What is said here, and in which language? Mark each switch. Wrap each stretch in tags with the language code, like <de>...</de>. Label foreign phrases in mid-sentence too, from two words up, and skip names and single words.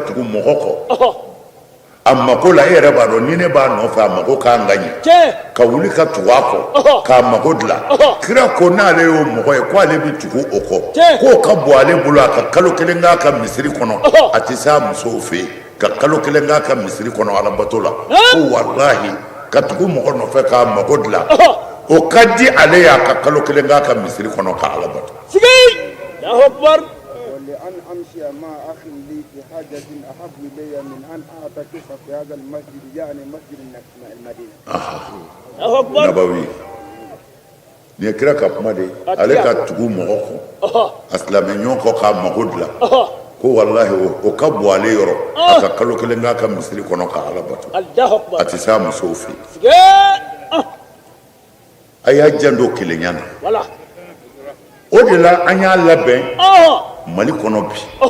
<bm>tugu mɔgɔ kɔ a mako la e yɛrɛ b'a dɔn ni ne b'a nɔfɛ a mako k'an ka ɲɛ ka wuli ka tugu a kɔ k'a mako dilan kira ko n'ale y'o mɔgɔ ye ko ale bɛ tugu o kɔ k'o ka bɔ ale bolo a ka kalo kelen k'a ka misiri kɔnɔ a tɛ se a musow fɛ yen ka kalo kelen k'a ka misiri kɔnɔ alabato la ko walahi ka tugu mɔgɔ nɔfɛ k'a mako dilan o ka di ale ye a ka kalo kelen k'a ka misiri kɔnɔ ka alabato.</bm> <ar>ولأن أمشي مع أخ لي في حاجة أحب إلي من أن أعتكف في هذا المسجد يعني مسجد المدينة.</ar> <bm>Nabawi ni ye kira ka kuma de ye ale ka tugu mɔgɔ kɔ a silamɛ ɲɔgɔn kɔ k'a mako dilan ko walahi o ka bɔ ale yɔrɔ a ka kalo kelen k'a ka misiri kɔnɔ ka ala bato a tɛ se a musow fɛ yen a y'a janto kelenya na o de la an y'a labɛn Mali kɔnɔ bi</bm>